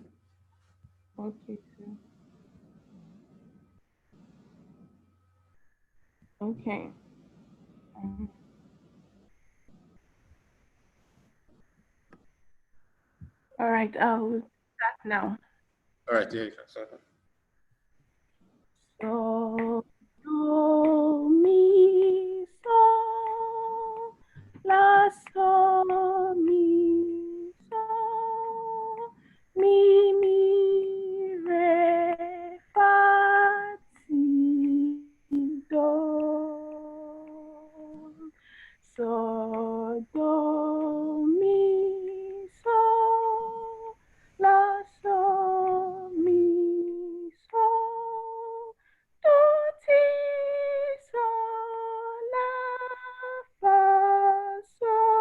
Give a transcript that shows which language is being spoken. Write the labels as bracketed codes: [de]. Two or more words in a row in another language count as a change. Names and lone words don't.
[en] Okay, sir. Okay. All right. I'll start now. All right, yeah, you can start. So, do, mi, so, la, so, mi, re, fa, ti, do. So, do, mi, so, la, so, mi, so, do, ti, so, la, fa, so.